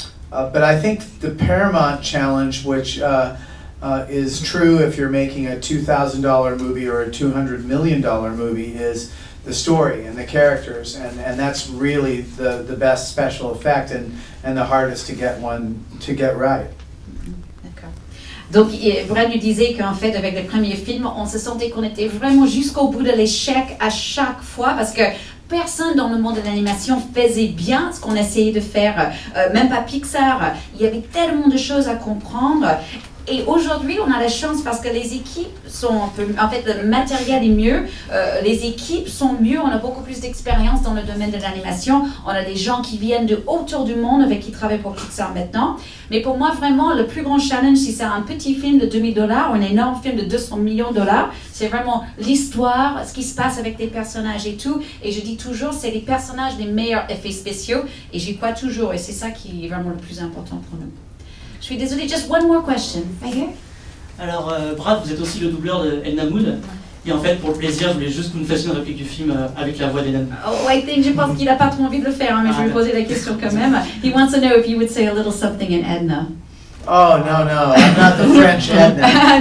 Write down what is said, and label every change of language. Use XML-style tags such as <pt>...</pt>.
<en>But I think the Paramount challenge, which is true if you're making a $2,000 movie or a $200 million movie, is the story and the characters, and that's really the best special effect and the hardest to get right.</en> <fr>D'accord. Donc Brad lui disait qu'en fait avec les premiers films, on se sentait qu'on était vraiment jusqu'au bout de l'échec à chaque fois, parce que personne dans le monde de l'animation faisait bien ce qu'on essayait de faire, même pas Pixar. Il y avait tellement de choses à comprendre. Et aujourd'hui, on a la chance parce que les équipes sont un peu, en fait, le matériel est mieux, les équipes sont mieux, on a beaucoup plus d'expérience dans le domaine de l'animation, on a des gens qui viennent de autour du monde avec qui travaillent pour Pixar maintenant. Mais pour moi, vraiment, le plus grand challenge, si c'est un petit film de $2 000 ou un énorme film de $200 millions, c'est vraiment l'histoire, ce qui se passe avec les personnages et tout. Et je dis toujours, c'est les personnages les meilleurs effets spéciaux, et j'y crois toujours, et c'est ça qui est vraiment le plus important pour nous. Je suis désolée,</fr> <en>just one more question. Right here.</en> <fr>Alors, Brad, vous êtes aussi le doubleur de Edna Mood. Et en fait, pour le plaisir, je voulais juste que vous me fassiez une réplique du film avec la voix d'Edna Mood. Oh, je pense qu'il n'a pas trop envie de le faire, hein, mais je vais lui poser la question quand même.</fr> <en>He wants to know if you would say a little something in Edna. Oh, no, I'm not the French Edna.</en>